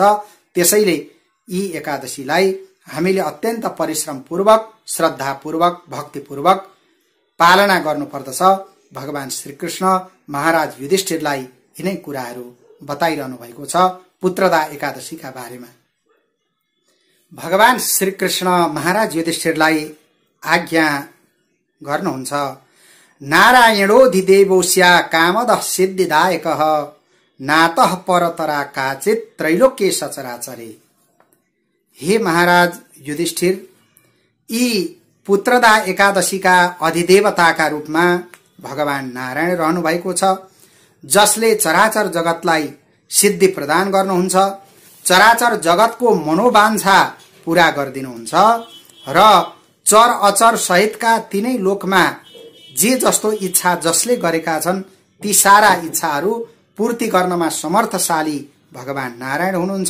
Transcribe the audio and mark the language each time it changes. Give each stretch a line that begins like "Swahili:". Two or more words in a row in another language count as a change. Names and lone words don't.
Nepali: त्यसैले यी एकादशीलाई हामीले अत्यन्त परिश्रम पूर्वक, श्रद्धा पूर्वक, भक्तिपूर्वक पालना गर्नुपर्दछ। भगवान श्रीकृष्ण महाराज युधिष्ठिरलाई यिनै कुराहरू बताइरहनु भएको छ पुत्रदा एकादशीका बारेमा। भगवान श्रीकृष्ण महाराज युधिष्ठिरलाई आज्ञा गर्नुहुन्छ,
Sanskrit: नारायणोऽधिदेवोऽस्या कामदः सिद्धिदायकः नातः परतरा काचित् त्रैलोक्ये सचराचरे।
Nepali: हे महाराज युधिष्ठिर, यी पुत्रदा एकादशीका अधिदेवताका रूपमा भगवान नारायण रहनु भएको छ, जसले चराचर जगतलाई सिद्धि प्रदान गर्नुहुन्छ, चराचर जगतको मनोवाञ्छा पूरा गरिदिनुहुन्छ र चर अचर सहितका तीनै लोकमा जे जस्तो इच्छा जसले गरेका छन् ती सारा इच्छाहरू पूर्ति गर्नमा समर्थशाली भगवान नारायण हुनुहुन्छ।